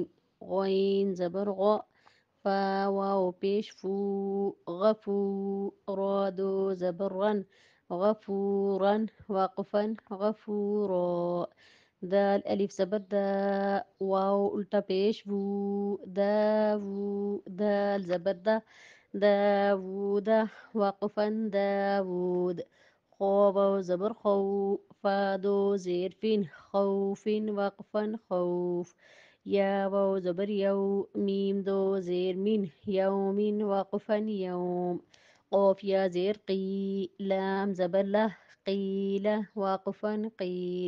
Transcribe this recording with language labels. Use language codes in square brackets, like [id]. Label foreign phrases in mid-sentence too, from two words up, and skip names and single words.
[ur] غین زبر غ، فا واو پیش فو، غفو، را دو زبر رن، غفورا وقفا غفورا، دال الف زبر دا، واو الٹا پیش وو، داوو، دال زبر دا، داوود وقفا داوود، خو واو زبر خو، فادو زیر فین، خوف وقفا خوف، یا واو زبر یو، میم دو زیر مین، یوم وقفا یوم، قوف یا زیر قی، لام زبر لہ، قیل وقفا قیل،